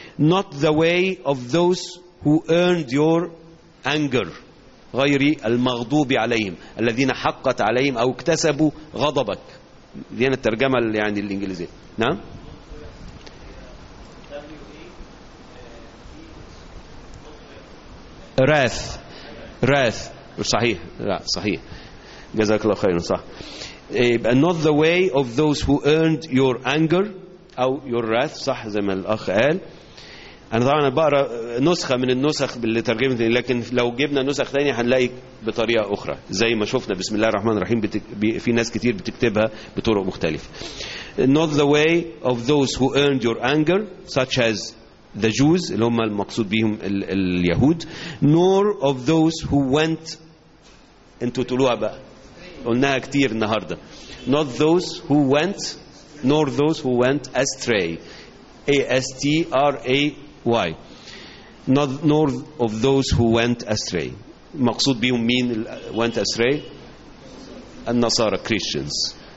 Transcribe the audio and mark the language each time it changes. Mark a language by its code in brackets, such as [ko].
[en] Not the way of those who earned your anger, [ar] غير المغضوب عليهم, الذين حقت عليهم أو اكتسبوا غضبك. دي أنا الترجمة يعني الإنجليزية. نعم. Wrath صحيح. لا صحيح, جزاك الله خير, صح. [en] But not the way of those who earned your anger or your wrath, [ar] صح زي ما الأخ قال. أنا طبعا بقرأ نسخة من النسخ اللي ترجمت, لكن لو جبنا نسخ تانية هنلاقي بطريقة أخرى زي ما شفنا. بسم الله الرحمن الرحيم في ناس كتير بتكتبها بطرق مختلفة. [en] Not the way of those who earned your anger, such as the Jews, [ar] اللي هم المقصود بهم اليهود. [en] Nor of those who went [ar] انتوا تقولوها بقى, قلناها كتير النهاردة. [en] Not those who went nor those who went astray. A-S-T-R-A-Y. Not, nor of those who went astray. [ar] مقصود بيهم مين went astray؟ النصارى, Christians.